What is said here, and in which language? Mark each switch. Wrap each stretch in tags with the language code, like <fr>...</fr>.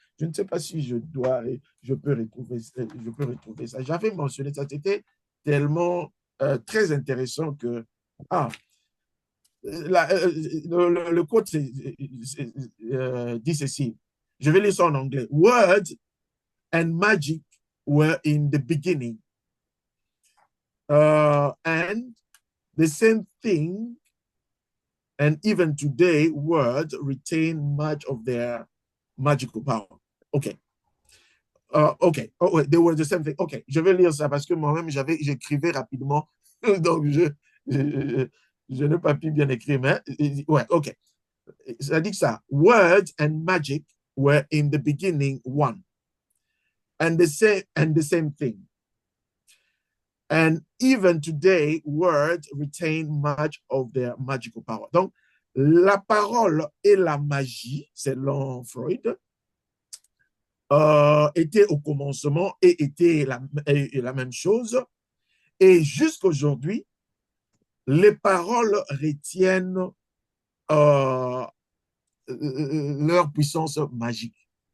<fr>Je ne sais pas si je peux retrouver ça. J'avais mentionné ça, c'était tellement très intéressant que, le quote dit ceci. Je vais lire ça en anglais.</fr> <en>Words and magic were in the beginning. And the same thing, and even today, words retain much of their magical power. OK. OK. Oh, ouais, they were the same thing. OK.</en> <fr>Je vais lire ça parce que moi-même, j'écrivais rapidement. Donc, je n'ai pas pu bien écrire, mais ouais, OK. Ça dit que ça.</fr> <en>Words and magic were in the beginning one. And the same thing. And even today, words retain much of their magical power.</en> <fr>Donc, la parole et la magie, selon Freud, étaient au commencement et étaient la même chose. Et jusqu'aujourd'hui, les paroles retiennent leur puissance magique.</fr>